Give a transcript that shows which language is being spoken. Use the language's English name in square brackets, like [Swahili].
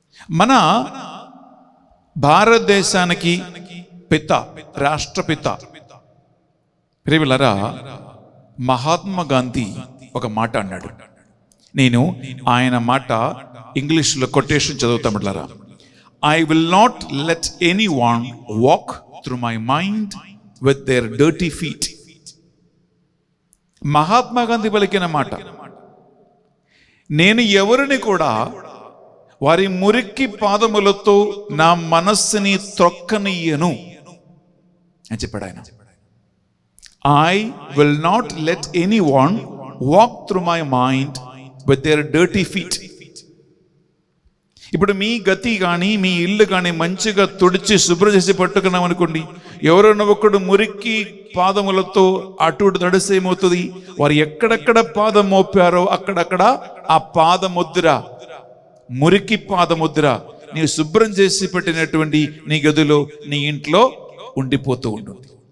[Telugu] మన భారతదేశానికి పిత, రాష్ట్రపిత ప్రియులారా మహాత్మా గాంధీ ఒక మాట అన్నాడు. నేను ఆయన మాట ఇంగ్లీష్లో కొటేషన్ చదువుతాం బిడ్డలారా. [English] I will not let anyone walk through my mind with their dirty feet. [Telugu] Mahatma Gandhi పలికిన మాట. నేను ఎవరిని కూడా వారి మురికి పాదములతో నా మనస్సుని త్రొక్కనియ్యను అని చెప్పాడు ఆయన. [English] I will not let anyone walk through my mind with their dirty feet. [Telugu] ఇప్పుడు మీ గతి కానీ మీ ఇల్లు కానీ మంచిగా తుడిచి శుభ్రం చేసి పట్టుకున్నాం అనుకోండి, ఎవరైనా ఒకడు మురికి పాదములతో అటు తడిసి ఏమవుతుంది, వారు ఎక్కడెక్కడ పాదం మోపారో అక్కడక్కడ ఆ పాదముద్ర, మురికి పాదముద్ర నీ శుభ్రం చేసి పెట్టినటువంటి నీ గదిలో, నీ ఇంట్లో ఉండిపోతూ ఉంటుంది.